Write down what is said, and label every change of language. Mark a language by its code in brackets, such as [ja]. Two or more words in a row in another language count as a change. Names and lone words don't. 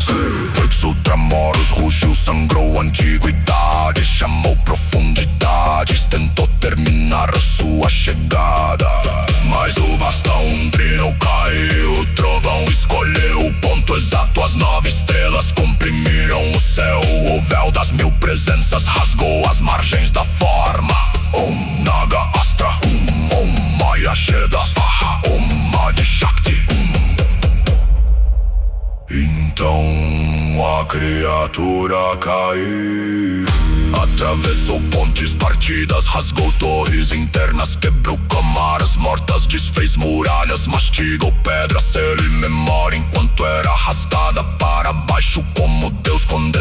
[pt] Vix Ultramoros rugiu, sangrou a antiguidade, chamou profundidades, tentou terminar a sua chegada. Mas o bastão trinou, caiu, o trovão escolheu o ponto exato, as 9 estrelas comprimiram o céu. O véu das 1000 presenças rasgou as margens da forma. [sa] Om Naga Astra, Om Maya Sheda Svaha, Om Adi Shakti. [pt] Então a criatura caiu, atravessou pontes partidas, rasgou torres internas, quebrou camaras mortas, desfez muralhas, mastigou pedra, cero e memória, enquanto era arrastada para baixo como Deus condenado.